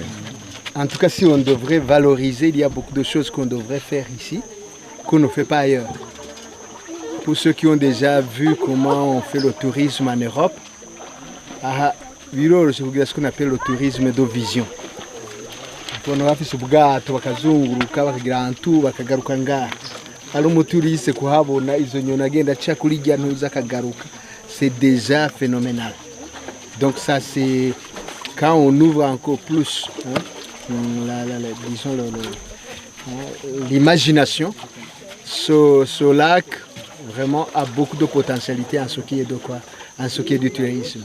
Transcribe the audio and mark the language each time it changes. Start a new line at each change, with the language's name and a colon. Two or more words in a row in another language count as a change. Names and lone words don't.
French: En tout cas, si on devrait valoriser, il y a beaucoup de choses qu'on devrait faire ici, qu'on ne fait pas ailleurs. Pour ceux qui ont déjà vu comment on fait le tourisme en Europe, c'est ce qu'on appelle le tourisme de vision. On a fait ce
Rundi: bwato bakazunguruka bakagira ahantu bakagaruka ngaha ari umuturiste kuhabona izo nyoni agenda aca kuri rya ntuza akagaruka,
French: c'est déjà phénoménal. Donc ça c'est quand on ouvre encore plus disons l'imagination, ce lac vraiment a beaucoup de potentialité en ce qui est de quoi, en ce qui est du tourisme.